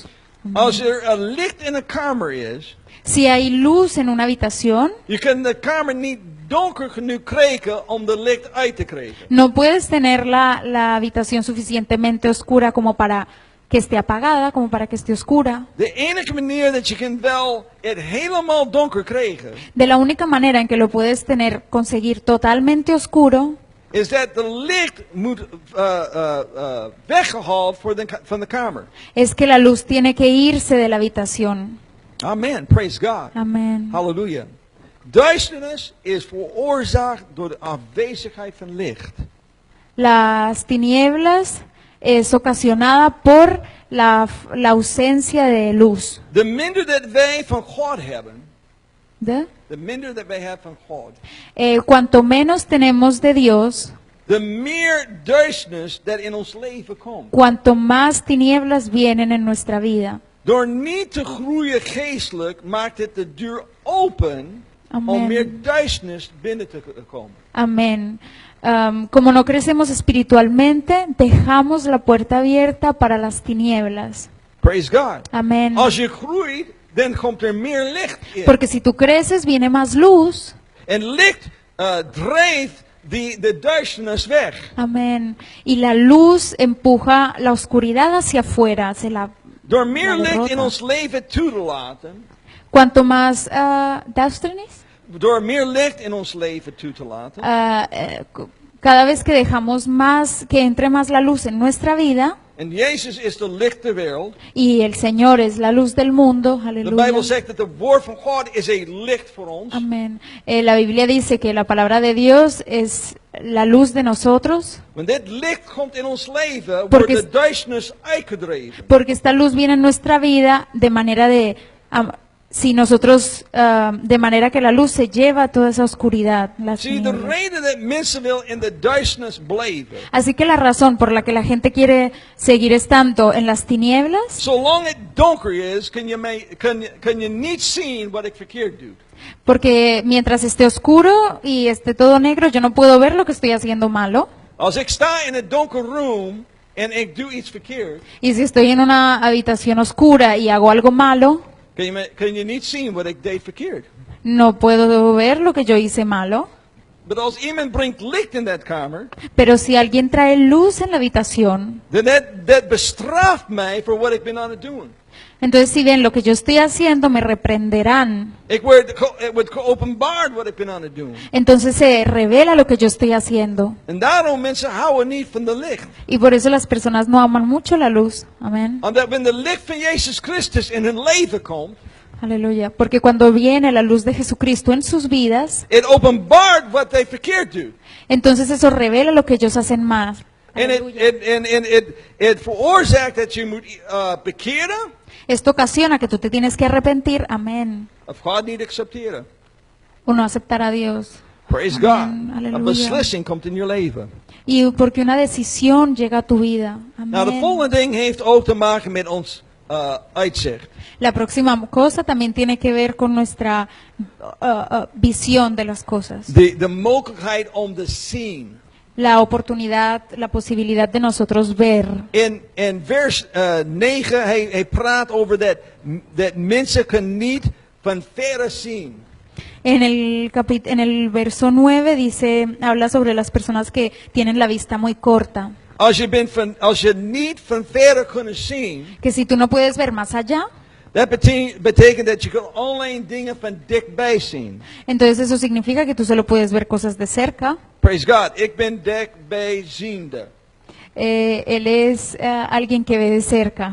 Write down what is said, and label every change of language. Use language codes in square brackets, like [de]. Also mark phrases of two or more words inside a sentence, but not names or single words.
[nl] Als een licht in een kamer is, [es] Si hay luz en una habitación, [nl] je kan de kamer niet donker genoeg krijgen om de licht uit te krijgen. [es] no puedes tener la habitación suficientemente oscura como para que esté apagada, como para que esté oscura. [nl] De enige manier dat je kan wel het helemaal donker krijgen, [es] De la única manera en que lo puedes conseguir totalmente oscuro, [nl] is dat de licht moet weggehaald van de kamer. [es] es que la luz tiene que irse de la habitación. [en] Amen. Praise God. [es] Amén. [nl] Halleluja. Duisternis is veroorzaakt door de afwezigheid van licht. [es] Las tinieblas es ocasionada por la ausencia de luz. [nl] De minder dat wij van God hebben, [es] ¿De? [nl] de minder dat wij hebben van God, [es] Cuanto menos tenemos de Dios, [nl] de meer duisternis dat in ons leven komt. [es] cuanto más tinieblas vienen en nuestra vida. [nl] Door niet te groeien geestelijk maakt het de deur open om Amen. meer duisternis binnen te komen. [es] Amén. Como no crecemos espiritualmente, dejamos la puerta abierta para las tinieblas. [en] Praise God. [es] Amén. [nl] Als je groeit, dan komt er meer licht in. [es] Porque si tú creces, viene más luz. [nl] En licht drijft de duisternis weg. [es] Amén. Y la luz empuja la oscuridad hacia afuera. [nl] Door meer [es] La [nl] licht in [es] derrota. [nl] ons leven toe te laten, [es] Cuanto más duisternis, [nl] door meer licht in ons leven toe te laten, [es] cada vez que dejamos más, que entre más la luz en nuestra vida, [nl] en Jezus is de licht der wereld. [es] y el Señor es la luz del mundo, [nl] De [es] aleluya. [nl] Bijbel zegt dat het woord van God is een licht voor ons. [es] Amén. La Biblia dice que la palabra de Dios es la luz de nosotros, [nl] Wanneer dit licht komt in ons leven, [es] Porque [nl] wordt de duisternis uitgedreven. [es] porque esta luz viene en nuestra vida de manera si nosotros, de manera que la luz se lleva toda esa oscuridad. Las [nl] Zie je, de [es] tinieblas. [nl] reden dat mensen wil in de duisternis blijven, [es] Así que la razón por la que la gente quiere seguir estando en las tinieblas, [nl] zolang het donker is, kan je niet zien wat ik verkeerd doe. [es] porque mientras esté oscuro y esté todo negro, yo no puedo ver lo que estoy haciendo malo. [nl] Als ik sta in een donker room en ik doe iets verkeerd, [es] Y si estoy en una habitación oscura y hago algo malo, [nl] kan je niet zien wat ik deed verkeerd. [es] no puedo ver lo que yo hice malo. [nl] Maar als iemand brengt licht in dat kamer, [es] Pero si alguien trae luz en la habitación, [nl] dan dat bestraft mij voor wat ik ben aan het doen. [es] entonces si ven lo que yo estoy haciendo, me reprenderán. [nl] Het wordt geopenbaard wat ik ben aan het doen. [es] Entonces se revela lo que yo estoy haciendo. [nl] En daarom mensen houden niet van de licht. [es] Y por eso las personas no aman mucho la luz. Amén. [nl] Omdat wanneer de licht van Jezus Christus in hun leven komt, [es] Aleluya. Porque cuando viene la luz de Jesucristo en sus vidas, [nl] het openbaart wat hij verkeerd doet. [es] entonces eso revela lo que ellos hacen mal. [nl] En [es] Aleluya. [nl] het veroorzaakt dat je moet bekeren [es] Esto ocasiona que tú te tienes que arrepentir. Amén. [nl] of God niet accepteren. [es] O no aceptar a Dios. [en] Praise Amen. God. [nl] Halleluja. Een beslissing komt in je leven. [es] Y porque una decisión llega a tu vida. [nl] Nou, de [es] Amén. [nl] volgende ding heeft ook te maken met ons uitzicht. [es] La próxima cosa también tiene que ver con nuestra visión de las cosas. [nl] De mogelijkheid om te zien. [es] La oportunidad, la posibilidad de nosotros ver. [nl] In vers 9, hij praat over dat mensen kan niet van verre zien. [es] En el verso 9 habla sobre las personas que tienen la vista muy corta. [nl] als je niet van verder kunnen zien, [es] que si tú no puedes ver más allá, [nl] dat betekent dat je kan alleen dingen van dichtbij zien. [es] entonces eso significa que tú solo puedes ver cosas de cerca. [en] Praise God. [nl] Ik ben dichtbijziende. [es] Él es alguien que ve de cerca.